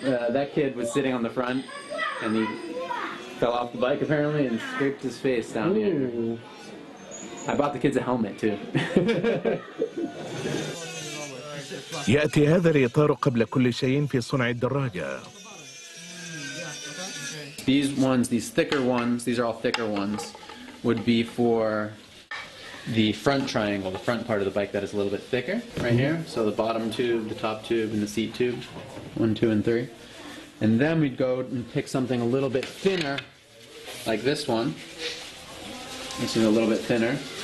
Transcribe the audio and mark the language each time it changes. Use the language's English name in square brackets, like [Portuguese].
[English] That kid was sitting on the front, and he fell off the bike apparently and scraped his face down here. I bought the kids a helmet too. [Arabic] يأتي هذا الإطار قبل كل شيء في صنع الدراجة. [English] These thicker ones, these are all thicker ones, would be for the front triangle, the front part of the bike that is a little bit thicker, right here. So the bottom tube, the top tube, and the seat tube, 1, 2, and 3. And then we'd go and pick something a little bit thinner, like this one. This is a little bit thinner.